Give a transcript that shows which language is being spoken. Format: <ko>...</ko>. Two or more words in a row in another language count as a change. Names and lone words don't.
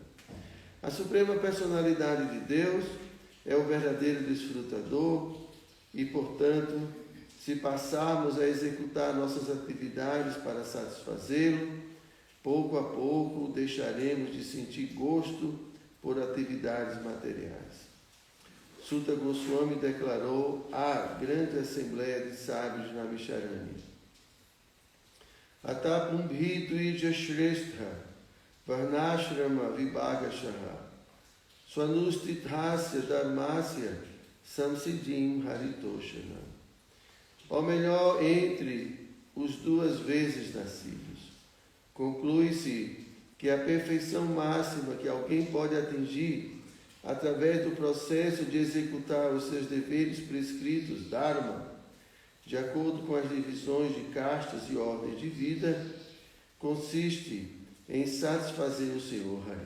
<pt>A suprema personalidade de Deus é o verdadeiro desfrutador e, portanto, se passarmos a executar nossas atividades para satisfazê-lo, pouco a pouco deixaremos de sentir gosto por atividades materiais. Sutta Goswami declarou à grande assembleia de sábios de Naimisharanya:</pt> <sa>अतःपुम्भिः द्विज श्रेष्ठा वर्णाश्रम विभागशः स्वनुष्ठितस्य धर्मस्य संसिद्धिः हरितोषणम्.</sa> <pt>Ou melhor, entre os duas vezes nascidos, conclui-se que a perfeição máxima que alguém pode atingir através do processo de executar os seus deveres prescritos, Dharma, de acordo com as divisões de castas e ordens de vida, consiste em satisfazer o Senhor Hari.</pt>